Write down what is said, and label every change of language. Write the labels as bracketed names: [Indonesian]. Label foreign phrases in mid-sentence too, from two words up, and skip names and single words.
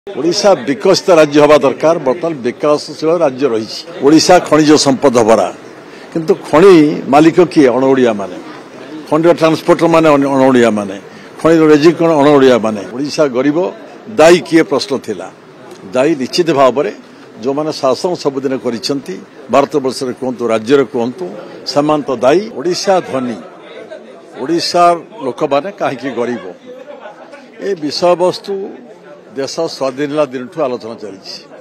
[Odia] ଓଡ଼ିଶା ବିକଶିତ ରାଜ୍ୟ ହେବା ଦରକାର ବର୍ତ୍ତମାନ ବିକାଶଶୀଳ ରାଜ୍ୟ ରହି ଓଡ଼ିଶା ଖଣିଜ ସମ୍ପଦ ଭରା କିନ୍ତୁ ଖଣି ମାଲିକ କିଏ ଅଣଓଡ଼ିଆ ମାନେ ଖଣି ଟ୍ରାନ୍ସପୋର୍ଟର ମାନେ ଅଣଓଡ଼ିଆ ମାନେ ଖଣି ରେଜିକ ଅଣଓଡ଼ିଆ ମାନେ ଓଡ଼ିଶା ଗରିବ ଦାୟୀ କିଏ ପ୍ରଶ୍ନ ଥିଲା ଦାୟୀ ନିଶ୍ଚିତ ଭାବ ମେଁ ଯୋ ମାନେ ଶାସନ ସବୁଦିନ କରିଛନ୍ତି ଭାରତ ବର୍ଷ ରେ କହନ୍ତୁ ରାଜ୍ୟ ରେ କହନ୍ତୁ ସମାନ ତ ଦାୟୀ ଓଡ଼ିଶା ଧନୀ ଓଡ଼ିଶା ଲୋକ ମାନେ କାହିଁକି ଗରିବ ଏ ବିଷୟ ବସ୍ତୁ ଦେଶ ସ୍ୱାଧୀନ ଦିନ ଆଲୋଚନା ଚାଲି